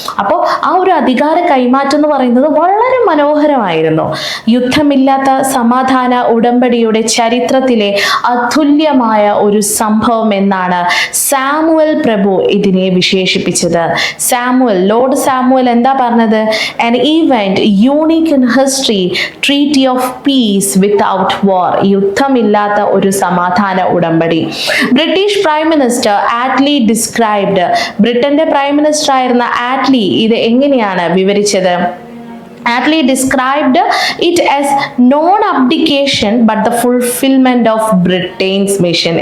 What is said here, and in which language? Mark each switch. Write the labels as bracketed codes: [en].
[ml] അപ്പോൾ ആ ഒരു അധികാര കൈമാറ്റം എന്ന് പറയുന്നത് വളരെ മനോഹരമായിരുന്നു. യുദ്ധമില്ലാത്ത സമാധാന ഉടമ്പടിയുടെ ചരിത്രത്തിലെ അതുല്യമായ ഒരു സംഭവം എന്നാണ് സാമുവൽ പ്രഭു ഇതിനെ വിശേഷിപ്പിച്ചത്. ലോർഡ് സാമുവൽ എന്താ പറഞ്ഞത്? [en] an event unique in history, treaty of peace without war. [ml] യുദ്ധമില്ലാത്ത ഒരു സമാധാന ഉടമ്പടി. [en] British prime minister Attlee described, [ml] ബ്രിട്ടന്റെ പ്രൈം മിനിസ്റ്റർ ആയിരുന്ന ആറ്റ്ലി ഇത് എങ്ങനെയാണ് വിവരിച്ചത്? [en] Attlee described it as non-abdication but the fulfillment of Britain's mission.